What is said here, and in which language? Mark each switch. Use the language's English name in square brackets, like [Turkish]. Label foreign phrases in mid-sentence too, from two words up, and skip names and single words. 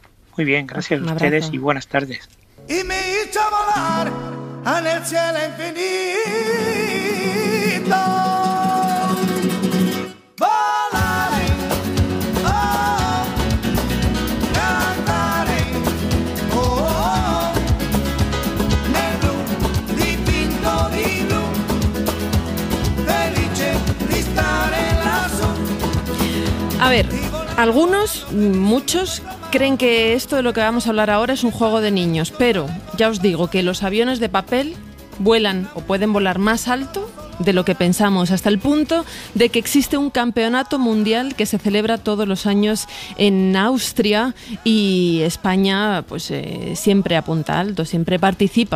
[Spanish] Muy bien, gracias a ustedes y buenas tardes. Y me hizo volar en el cielo infinito. Volaré, oh, cantaré, [Italian] oh, nel blu dipinto di blu, felice di stare lassù. [Spanish] A ver, algunos, muchos, creen que esto de lo que vamos a hablar ahora es un juego de niños, pero ya os digo que los aviones de papel vuelan o pueden volar más alto de lo que pensamos, hasta el punto de que existe un campeonato mundial que se celebra todos los años en Austria y España pues siempre apunta alto, siempre participa.